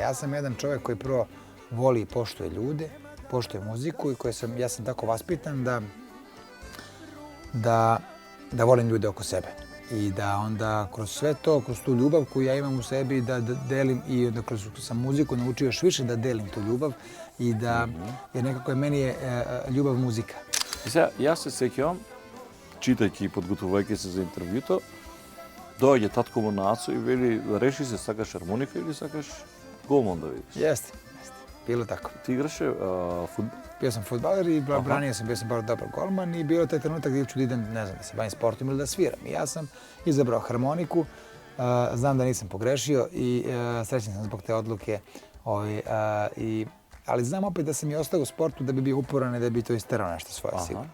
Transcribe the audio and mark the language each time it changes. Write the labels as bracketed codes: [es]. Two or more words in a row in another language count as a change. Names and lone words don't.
[sr] Ja sam jedan čovjek koji prvo voli i poštuje ljude, poštuje muziku i ja sam tako vaspitan da volim ljude oko sebe. I da onda kroz sve to, kroz tu ljubav koju ja imam u sebi, da delim i onda kroz sam muziku naučio još više da delim tu ljubav i da, jer nekako meni je ljubav muzika. [mk] И сега, јас се сеќавам, читајќи и подготвувајќи се за интервјуто, доаѓа татко му на Ацо и вели, реши се, сакаш хармоника или сакаш голман да видиш? [sr] Jeste, bilo tako. [mk] Ти играше фудбал? [sr] Bio sam fudbaler i branio sam, bio sam baš dobar golman i bio taj trenutak gdje ću da idem, ne znam, da se bavim sportom ili da sviram. I ja sam izabrao harmoniku, znam da nisam pogrešio i srećan sam zbog te odluke. Ali znam opet da sam i ostao u sportu da bi bio uporan i da bi to isterao nešto svoje sigurno.